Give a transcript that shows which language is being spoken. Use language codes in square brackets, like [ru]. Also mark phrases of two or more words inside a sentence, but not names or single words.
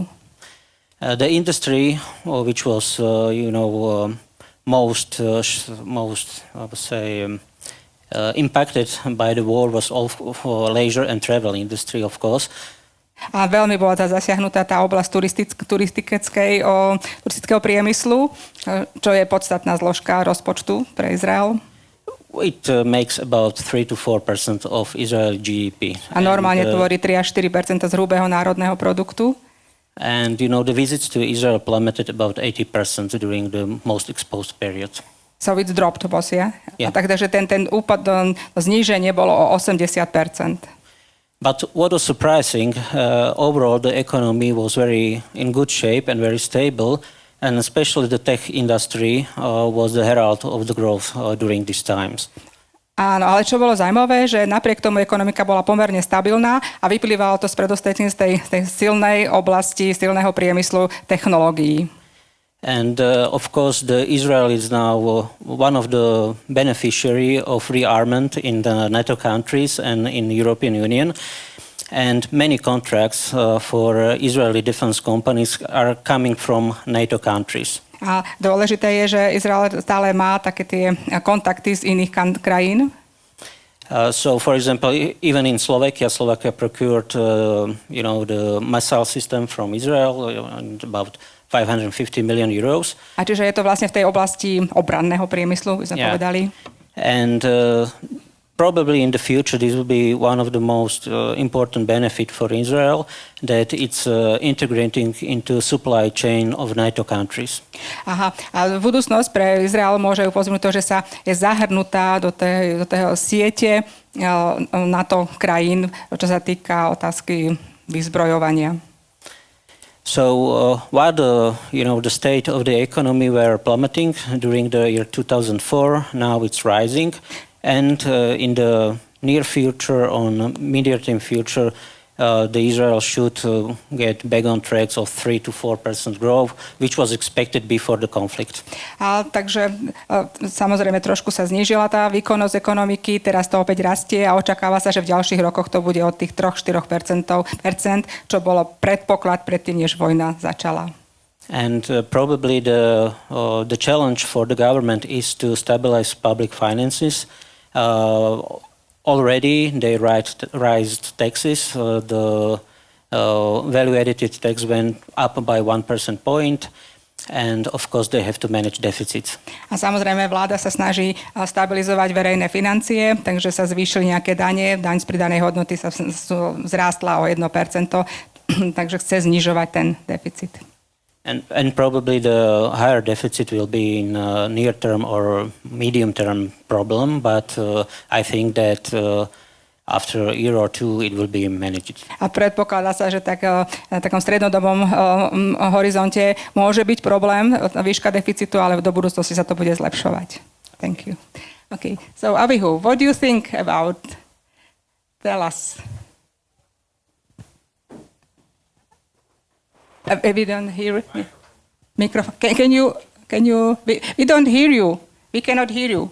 [en] The industry, which was, most, I would say, impacted by the war, was all leisure and travel industry, of course. [sk] A veľmi bola zasiahnutá tá oblasť turistického priemyslu, čo je podstatná zložka rozpočtu pre Izrael. [en] It makes about 3 to 4% of Israeli GDP. [sk] A normálne tvorí 3 až 4% z hrubého národného produktu. [en] And the visits to Israel plummeted about 80% during the most exposed period. So it's dropped, boss, yeah? Yeah. [sk] Takže ten úpad, zníženie bolo o 80%. [en] But what was surprising, overall the economy was very in good shape and very stable, and especially the tech industry was the herald of the growth during these times. [sk] Áno, ale čo bolo zaujímavé, že napriek tomu ekonomika bola pomerne stabilná a vyplývalo to z predostretne z tej silnej oblasti, silného priemyslu technológií. [en] And of course, the Israel is now one of the beneficiary of rearmament in the NATO countries and in the European Union. And many contracts for Israeli defense companies are coming from NATO countries. [sk] A dôležité je, že Izrael stále má také tie kontakty z iných krajín. [en] So, for example, even in Slovakia procured, the missile system from Israel, about 550 million euros. [sk] A čiže je to vlastne v tej oblasti obranného priemyslu, by sme povedali. [en] And probably in the future this will be one of the most important benefit for Israel, that it's integrating into supply chain of NATO countries. [sk] Aha, a budúcnosť pre Izrael môže upozorniť to, že sa je zahrnutá do tej siete NATO krajín, čo sa týka otázky vyzbrojovania. [en] So while the state of the economy were plummeting during the year 2004, now it's rising, and in the near future, on medium-term future, the Israel should get back on tracks of 3 to 4% growth, which was expected before the conflict. [sk] Takže samozrejme trošku sa znížila tá výkonnosť ekonomiky, teraz to opäť rastie a očakáva sa, že v ďalších rokoch to bude od tých 3-4%, čo bolo predpoklad predtým, než vojna začala. [en] And probably the challenge for the government is to stabilize public finances. Already they raised taxes. The value-added tax went up by 1% point, and of course they have to manage deficits. [sk] A samozrejme vláda sa snaží stabilizovať verejné financie, takže sa zvýšili nejaké dane. Daň z pridanej hodnoty sa zrástla o 1%, takže chce znižovať ten deficit. [en] And probably the higher deficit will be in near-term or medium-term problem, but I think that after a year or two it will be managed. [sk] A predpokladá sa, že na takom strednodobom horizonte môže byť problém, výška deficitu, ale do budúcnosti sa to bude zlepšovať. [en] Thank you. Okay, so Avihou, what do you think about? Tell us. We don't hear microphone. Can you? We don't hear you. We cannot hear you.